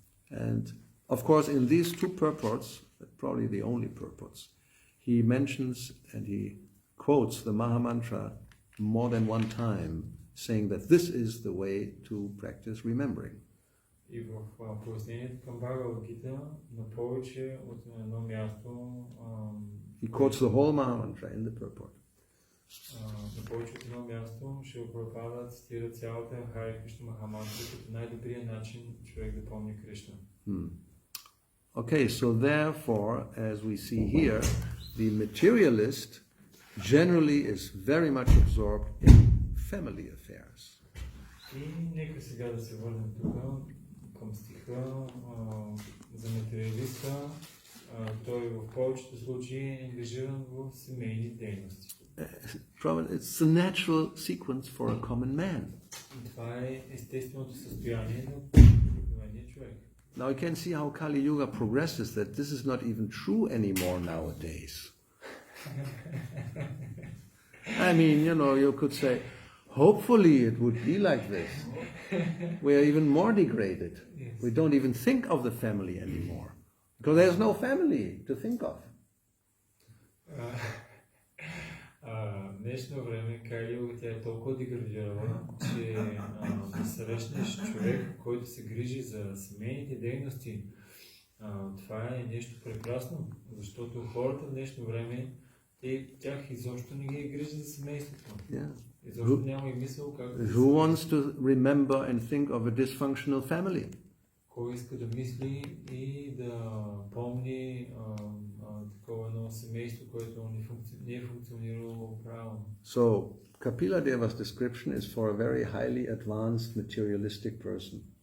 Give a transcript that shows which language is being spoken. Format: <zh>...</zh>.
<en>And of course, in these two purports, probably the only purports, he mentions and he quotes the Mahamantra more than one time, saying that this is the way to practice remembering.</en> <bg>И в пояснението към Бхагавад-гита на повече от едно място</bg> <en>he quotes the whole Mahamantra in the purport.</en> <bg>На повече от едно място Шрила Прабхупада цитира цялата Харе Кришна Махамантра като най-добрият начин човек да помни Кришна.</bg> <en>Okay, so therefore, as we see here, the materialist generally is very much absorbed in family affairs.</en> <bg>И нека сега да се върнем тук към стиха за материалиста. Той в повечето случаи е ангажиран в семейни дейности.</bg> <en>it's the natural sequence for a common man.</en> <bg>Това е естественото състояние на обикновения човек.</bg> <en>Now you can see how Kali Yuga progresses, that this is not even true anymore nowadays. I mean, you could say, hopefully it would be like this. We are even more degraded. Yes. We don't even think of the family anymore. Because there's no family to think of.</en> <bg>В днешно време Кали Юга тя е толкова деградирала, че да срещнеш човек, който се грижи за семейните дейности, това е нещо прекрасно, защото хората в днешно време, тях изобщо не ги грижи за семейството.</bg> <en>Yeah.</en> <bg>Изобщо няма и мисъл как да</bg> <en>Who wants to remember and think of a dysfunctional family?</en> <bg>Кой иска да мисли и да помни такова едно семейство, което не е функционирало правилно.</bg> <en>So, Kapila Deva's description is for a very highly advanced materialistic person.</en>